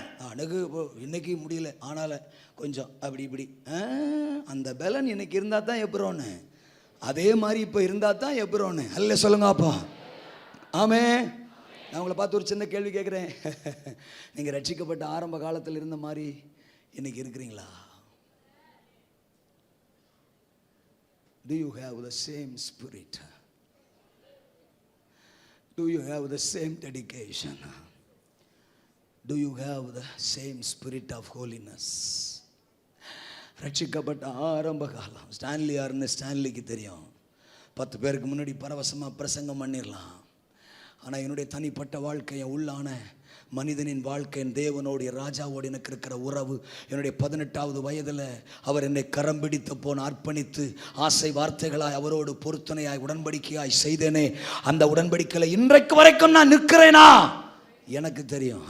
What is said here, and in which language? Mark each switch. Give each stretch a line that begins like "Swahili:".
Tamil: அணுகு இன்னைக்கு முடியல, ஆனால கொஞ்சம் அப்படி இப்படி அந்த பலன் இன்னைக்கு இருந்தால் தான் எப்பரோன்னு, அதே மாதிரி இப்போ இருந்தால் தான் எப்பரோன்னு. அல்ல சொல்லுங்க அப்பா. ஆமே. நான் உங்களை பார்த்து ஒரு சின்ன கேள்வி கேட்குறேன். நீங்கள் ரட்சிக்கப்பட்ட ஆரம்ப காலத்தில் இருந்த மாதிரி இன்னைக்கு இருக்கிறீங்களா?
English: Do you have the same spirit? Do you have the same dedication? Do you have the same spirit of holiness?
Tamil: ரட்சிக்கப்பட்ட ஆரம்ப காலம் ஸ்டான்லி யாருன்னு ஸ்டான்லிக்கு தெரியும். 10 பேருக்கு முன்னாடி பரவசமாக பிரசங்கம் பண்ணிடலாம். ஆனால் என்னுடைய தனிப்பட்ட வாழ்க்கை, உள்ளான மனிதனின் வாழ்க்கை, என் தேவனோடைய ராஜாவோடு எனக்கு இருக்கிற உறவு, என்னுடைய 18வது வயதில் அவர் என்னை கரம் பிடித்து போன அர்ப்பணித்து ஆசை வார்த்தைகளாய் அவரோடு பொருத்தனையாய் உடன்படிக்கையாய் செய்தேனே, அந்த உடன்படிக்கையில் இன்றைக்கு வரைக்கும் நான் நிற்கிறேனா எனக்கு தெரியும்.